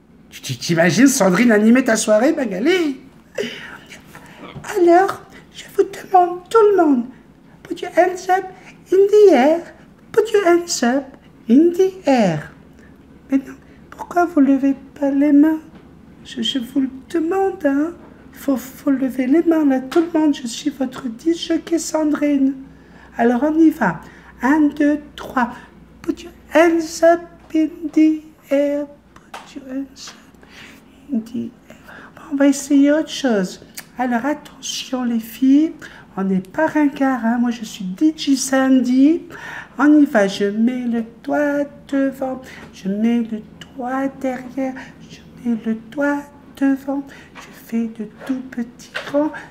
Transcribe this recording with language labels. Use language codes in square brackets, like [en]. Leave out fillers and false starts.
[fr] Tu t'imagines Sandrine animer ta soirée, Magali? Alors, je vous demande, tout le monde, put your hands up in the air, put your hands up in the air. Mais non, pourquoi vous levez pas les mains? Je vous le demande, hein. Faut lever les mains, là, tout le monde. Je suis votre disjockey Sandrine. Alors, on y va. 1, 2, 3. [en] Put your hands up in the air. Put your hands up in the air. [fr] Bon, on va essayer autre chose. Alors, attention, les filles. On n'est pas ringard, hein. Moi, je suis DJ Sandy. On y va. Je mets le doigt devant. Je mets le doigt derrière. Je mets le doigt devant. Je fais de tout petits rangs.